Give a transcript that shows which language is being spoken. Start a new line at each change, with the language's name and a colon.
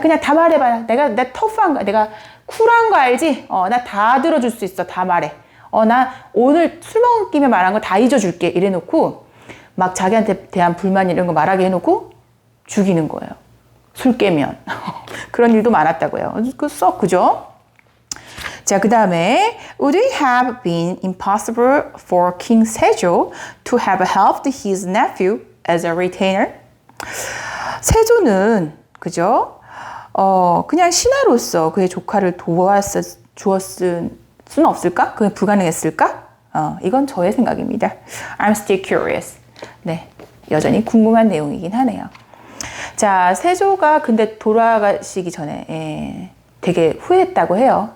Korean: 그냥 다 말해봐. 나 터프한 거, 내가 쿨한 거 알지? 나 다 들어줄 수 있어. 다 말해. 나 오늘 술 먹은 김에 말한 거 다 잊어줄게. 이래놓고 막 자기한테 대한 불만 이런 거 말하게 해놓고 죽이는 거예요. 술 깨면. 그런 일도 많았다고요. 그죠? 자, 그 다음에
English: Would it have been impossible for King Sejo to have helped his nephew as a retainer?
Korean: 세조는 그죠? 그냥 신하로서 그의 조카를 주었을 수는 없을까? 그게 불가능했을까? 이건 저의 생각입니다.
English: I'm still curious.
Korean: 네, 여전히 궁금한 내용이긴 하네요. 자, 세조가 근데 돌아가시기 전에 되게 후회했다고 해요.